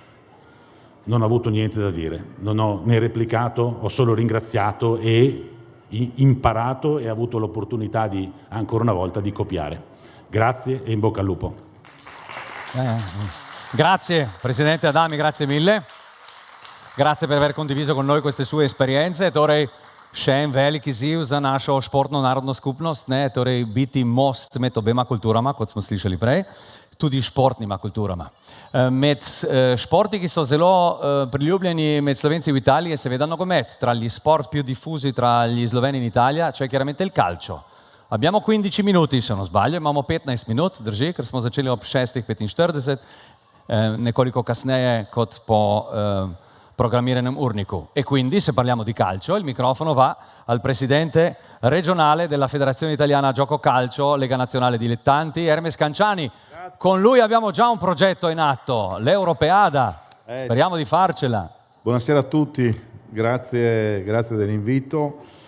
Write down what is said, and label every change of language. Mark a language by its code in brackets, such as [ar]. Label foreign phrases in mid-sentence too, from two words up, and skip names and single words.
[it] Non ho avuto niente da dire, non ho né replicato, ho solo ringraziato e imparato e avuto l'opportunità di, ancora una volta, di copiare. Grazie e in bocca al lupo. Grazie Presidente Adami, grazie mille. Grazie per aver condiviso con noi queste sue esperienze. [sl] Torej, še en velik izziv za našo športno narodno skupnost, ne? Torej biti most med obema kulturama, kot smo slišali prej, tudi športnima kulturama. Med športi, ki so zelo priljubljeni med Slovenci v Italiji, è seveda nogomet. [it] Tra gli sport più diffusi tra gli sloveni in Italia c'è chiaramente il calcio. Abbiamo 15 minuti, se non sbaglio, [sl] imamo 15 minut, drži, ker smo začeli ob 6:45, nekoliko kasneje kot po programmiranem urniku. [it] E quindi, se parliamo di calcio, il microfono va al presidente regionale della Federazione Italiana Gioco Calcio, Lega Nazionale Dilettanti, Hermes Canciani. Grazie. Con lui abbiamo già un progetto in atto, l'Europeada. Speriamo di farcela. Buonasera a tutti, grazie dell'invito.